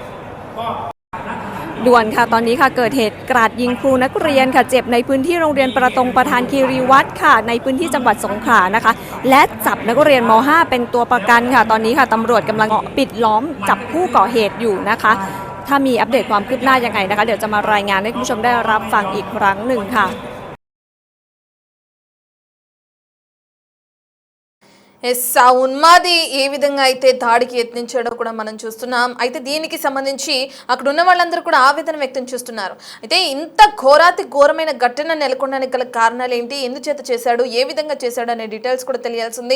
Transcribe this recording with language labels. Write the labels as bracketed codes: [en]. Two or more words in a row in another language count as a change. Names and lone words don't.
[th] ด่วนค่ะตอนนี้ค่ะเกิดเหตุกราดยิงครูนักเรียนค่ะเจ็บในพื้นที่โรงเรียนประตงประธานคีรีวัฒน์ค่ะในพื้นที่จังหวัดสงขลานะคะและจับนักเรียนม .5 เป็นตัวประกันค่ะตอนนี้ค่ะตำรวจกำลังปิดล้อมจับผู้ก่อเหตุอยู่นะคะถ้ามีอัปเดตความคืบหน้ายังไงนะคะเดี๋ยวจะมารายงานให้คุณผู้ชมได้รับฟังอีกครั้งหนึ่งค่ะ [te] ఆ ఉన్మాది ఏ విధంగా అయితే దాడికి యత్నించాడో కూడా మనం చూస్తున్నాం. అయితే దీనికి సంబంధించి అక్కడ ఉన్న వాళ్ళందరూ కూడా ఆవేదన వ్యక్తం చేస్తున్నారు. అయితే ఇంత ఘోరమైన ఘటన నెలకొనడానికి గల కారణాలు ఏంటి, ఎందుచేత చేశాడు, ఏ విధంగా చేశాడు అనే డీటెయిల్స్ కూడా తెలియాల్సింది.